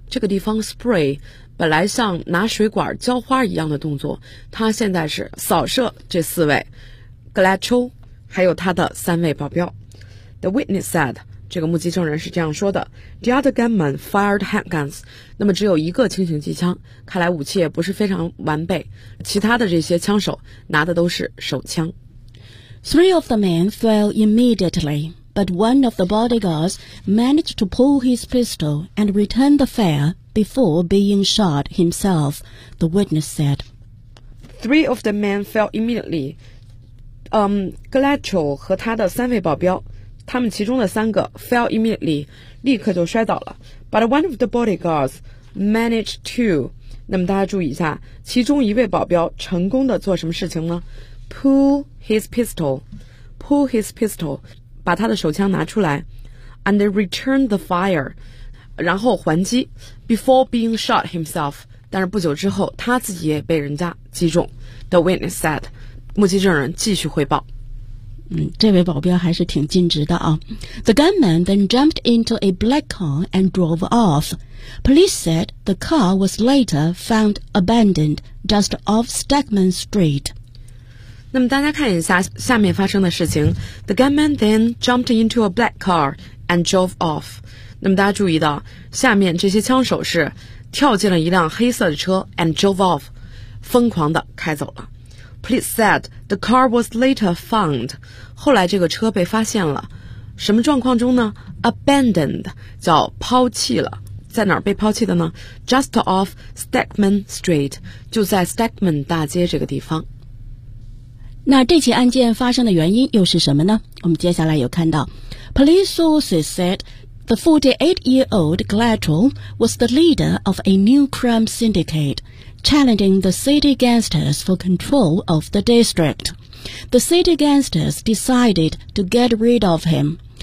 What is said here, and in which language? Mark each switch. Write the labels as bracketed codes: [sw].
[zh] 这个地方 spray 本来像拿水管浇花一样的动作，他现在是扫射这四位 Glacho 还有他的三位保镖。 [en] The witness said， [zh] 这个目击证人是这样说的 [en] The other gunman fired handguns. [zh] 那么只有一个轻型机枪，看来武器也不是非常完备，其他的这些枪手拿的都是手枪。 [en] Three of the men fell immediately, but one of the bodyguards managed to pull his pistol and return the fire before being shot himself, the witness said. Three of the men fell immediately. Glacho [zh] 和他的三位保镖，他们其中的三个 [en] fell immediately， [zh] 立刻就摔倒了。 [en] But one of the bodyguards managed to， [zh] 那么大家注意一下，其中一位保镖成功的做什么事情呢？ [en] Pull his pistol， [zh] 把他的手枪拿出来， [en] and return the fire， [zh] 然后还击， [en] before being shot himself， [zh] 但是不久之后他自己也被人家击中， [en] the witness said， [zh] 目击证人继续汇报。这位保镖还是挺尽职的啊。 [en] The gunman then jumped into a black car and drove off. Police said the car was later found abandoned just off Stegman Street. [zh] 那么大家看一下下面发生的事情。 [en] The gunman then jumped into a black car and drove off. [zh] 那么大家注意到下面这些枪手是跳进了一辆黑色的车 [en] and drove off， [zh] 疯狂的开走了。 [en] Police said the car was later found. [zh] 后来这个车被发现了。什么状况中呢？ Abandoned 叫抛弃了。在哪儿被抛弃的呢？ [en] Just off Stegman Street， [zh] 就在 Stegman 大街这个地方。那这起案件发生的原因又是什么呢？我们接下来有看到 [en] Police sources said the 48-year-old Glacho was the leader of a new crime syndicate. Challenging the city gangsters for control of the district. The city gangsters decided to get rid of him.